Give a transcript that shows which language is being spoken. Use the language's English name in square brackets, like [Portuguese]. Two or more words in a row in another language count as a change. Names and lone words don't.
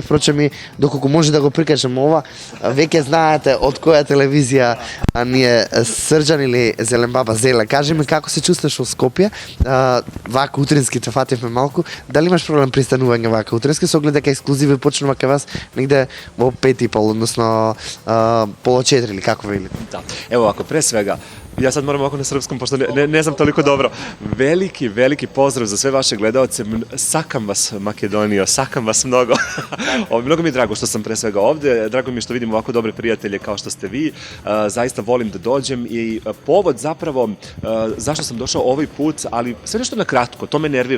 [Macedonian] Впрочем и доколку може да го прикажем ова, веќе знаете од која телевизија ние Срđan или Зелен Баба Зеле. Кажи ми како се чувствуваш во Скопје, вака утрински те фативме малку, дали имаш проблем при станување вака утрински, со оглед дека ексклузиви почнува кај вас негде во 5:30, односно пола 4 или како вели? [Serbian] Da, evo ovako, pre svega, ja sad moram ovako na srpskom, pošto ne znam toliko dobro. Veliki pozdrav za sve vaše gledaoce. [Macedonian] Sakam vas, [Serbian] Makedonijo, [Macedonian] sakam vas mnogo. [Serbian] Mnogo mi je drago što sam pre svega ovde. Drago mi je što vidim ovako dobre prijatelje kao što ste vi. Zaista volim da dođem i povod zapravo zašto sam došao ovaj put, ali sve nešto na kratko, to me nervira.